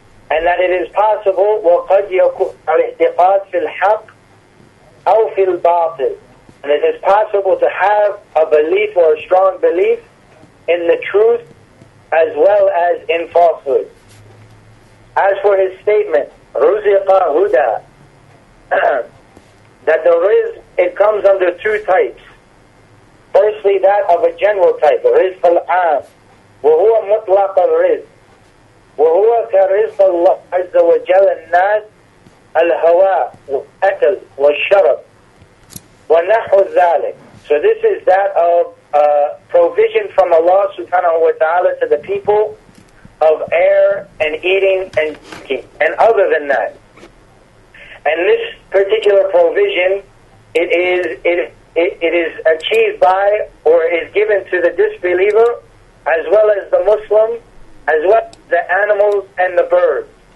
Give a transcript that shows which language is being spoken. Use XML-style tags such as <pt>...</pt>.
<en>And that it is possible,</en> <ar>وَقَدْ يَكُونُ الْإِعْتِقَادِ فِي الْحَقِّ أَوْ فِي الْبَاطِلِ,</ar> <en>and it is possible to have a belief or a strong belief in the truth as well as in falsehood. As for his statement,</en> <ar>رُزِقَ هُدَى,</ar> <en>that the rizq, it comes under two types. Firstly, that of a general type, rizq al-'am,</en> <ar>وَهُوَ مُطْلَقَ الرِّزْق, وَهُوَ كَرِزْقَ اللَّهِ عَزَّ وَجَلَّ النَّاسِ الْهَوَاء وَالْأَكْلِ وَالشَّرَبِ وَنَحْوُ ذَلِكَ.</ar> <en>So this is that of provision from Allah subhanahu wa ta'ala to the people of air and eating and drinking, and other than that. And this particular provision, it is achieved by, or is given to the disbeliever, as well as the Muslim, as well as the animals and the birds.</en>